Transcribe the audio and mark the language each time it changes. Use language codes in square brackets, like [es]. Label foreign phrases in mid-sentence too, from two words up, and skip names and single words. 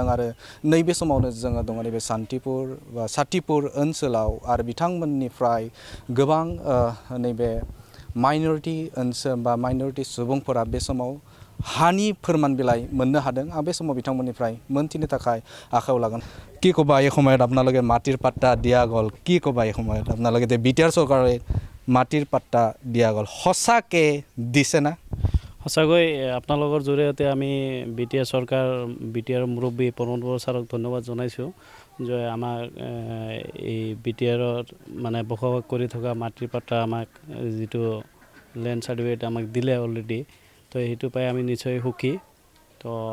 [brx] आरो नैबे समावनो जोङो दङ नैबे साथिपुर ओनसोलाव, आरो बिथांमोननिफ्राय गोबां नैबे माइनरिटि ओनसोल बा माइनरिटि सुबुंफोरा बे समाव हानि फोरमान बिलाइ मोननो हादों। आं बे समाव बिथांमोननिफ्राय मोनथिनो थाखाय आखायाव लागोन। [as] কি ক'বা এই সময়ত আপোনালোকে মাটিৰ পাট্টা দিয়া গ'ল, কি ক'বা এই সময়ত আপোনালোকে যে BTR চৰকাৰে মাটিৰ পাট্টা দিয়া গ'ল, সঁচাকৈ দিছে না? সঁচাকৈ আপোনালোকৰ জৰিয়তে আমি BTR মুৰব্বী প্ৰমোদ বড়ো ছাৰক ধন্যবাদ জনাইছোঁ যে আমাক এই BTRত মানে বসবাস কৰি থকা মাটিৰ পাট্টা আমাক যিটো [en] land certificate [as] আমাক দিলে অলৰেডি, তো সেইটো পাই আমি নিশ্চয় সুখী।